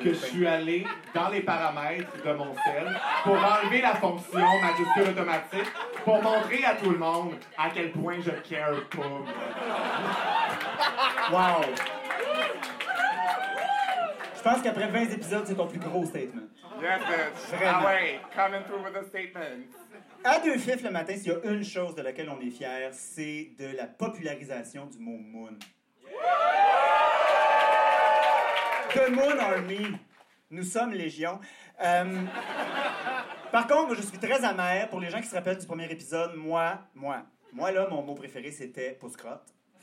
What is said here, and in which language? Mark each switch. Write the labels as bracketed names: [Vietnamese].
[French] Que je suis allé dans les paramètres de mon sel pour enlever la fonction majuscule automatique pour montrer à tout le monde à quel point je care pas. Wow! Je pense qu'après 20 épisodes, c'est ton plus gros statement. [English] Yes, bitch. [French] Vraiment. Ah ouais, [English] coming through with a statement. [French] À deux fifs le matin, s'il y a une chose de laquelle on est fier, c'est de la popularisation du mot « moon ». [English] The Moon Army. [French] Nous sommes Légion. Par contre, je suis très amer. Pour les gens qui se rappellent du premier épisode, moi, là, mon mot préféré, c'était « pouscrotte ».